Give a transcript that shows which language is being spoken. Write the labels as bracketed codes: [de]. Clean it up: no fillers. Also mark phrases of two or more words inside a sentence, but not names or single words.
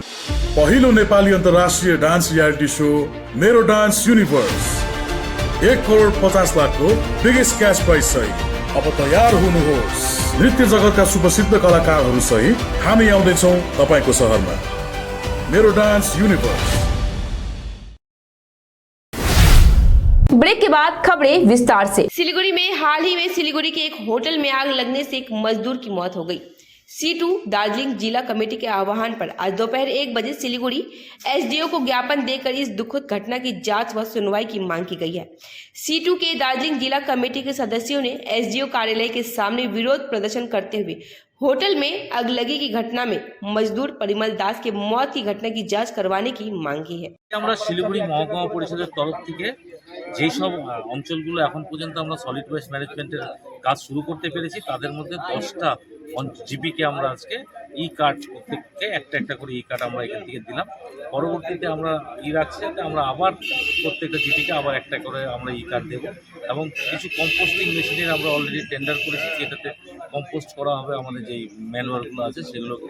[ne] पहिलो नेपाली अन्तर्राष्ट्रिय [en] dance reality show [ne] मेरो डान्स युनिभर्स 1,50,00,000 को [en] biggest cash prize [ne] सहित अब तयार हुनुहोस्। नृत्य जगतका सुप्रसिद्ध कलाकारहरू सहित हामी आउँदैछौँ तपाईँको सहरमा। मेरो डान्स युनिभर्स। [hi] ब्रेक के बाद खबरें विस्तार से। सिलीगुड़ी में हाल ही में सिलीगुड़ी के एक होटल में आग लगने से एक मजदूर की मौत हो गई। C2 दार्जिलिंग जिला कमेटी के आह्वान पर आज दोपहर 1 बजे सिलीगुड़ी SDO को ज्ञापन देकर इस दुखद घटना की जांच व सुनवाई की मांग की गई है। C2 के दार्जिलिंग जिला कमेटी के सदस्यों ने SDO कार्यालय के सामने विरोध प्रदर्शन करते हुए होटल में अगलगी की घटना में मजदूर परिमल दास के मौत की घटना की जांच करवाने की मांग की है। [bn] আমরা শিলিগুড়ি মহকুমা পরিষদের তরফ থেকে যেই সব অঞ্চলগুলো এখন পর্যন্ত আমরা [en] solid waste managementের [bn] কাজ শুরু করতে পেরেছি তাদের মধ্যে 10টা জিপিকে আমরা আজকে [en] e card [bn] প্রত্যেককে একটা একটা করে [en] e card [bn] আমরা এখান থেকে দিলাম। পরবর্তীতে আমরা রাখছি যাতে আমরা আবার প্রত্যেকটা জিপিকে আবার একটা করে আমরা ই কার্ড দেবো এবং কিছু [en] composting machineের [bn] আমরা [en] already tender [bn] করেছি যেটাতে কম্পোস্ট করা হবে আমাদের যেই ম্যানুয়ালগুলো আছে সেগুলোকে।